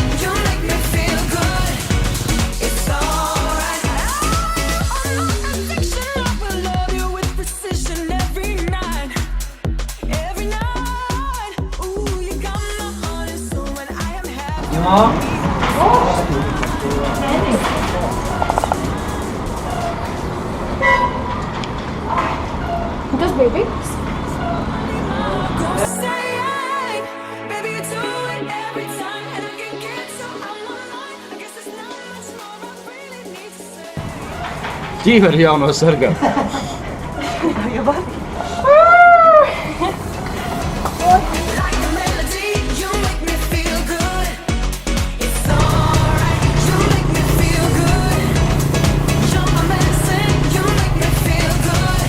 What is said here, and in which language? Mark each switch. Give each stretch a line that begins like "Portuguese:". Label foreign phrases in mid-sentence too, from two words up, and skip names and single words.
English: You make me feel good. It's alright. I'm not addiction. I will love you with precision every night. Every night. Ooh, you got my heart and soul when I am happy.
Latvian: Tas bija viss.
English: Go say, baby, you do it every time, and I can get so out my mind. I guess there's not much more I really need to say.
Latvian: Ķīveri jauno sargā.
English: Like a melody, you make me feel good. It's alright. You make me feel good. You're my medicine. You make me feel good.